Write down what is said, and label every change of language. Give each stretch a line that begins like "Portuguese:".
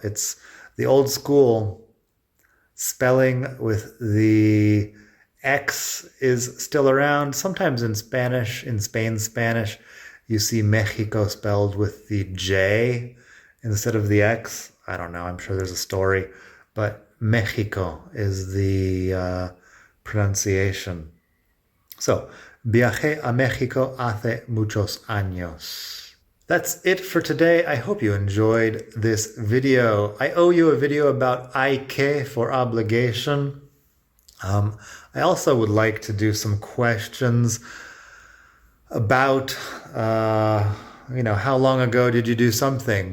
English: It's the old school spelling with the X is still around. Sometimes in Spanish, in Spain Spanish, you see Mexico spelled with the J instead of the X. I don't know, I'm sure there's a story, but Mexico is the pronunciation.
Spanish: So, viajé a México hace muchos años.
English: That's it for today. I hope you enjoyed this video. I owe you a video about hay que for obligation. I also would like to do some questions about, how long ago did you do something?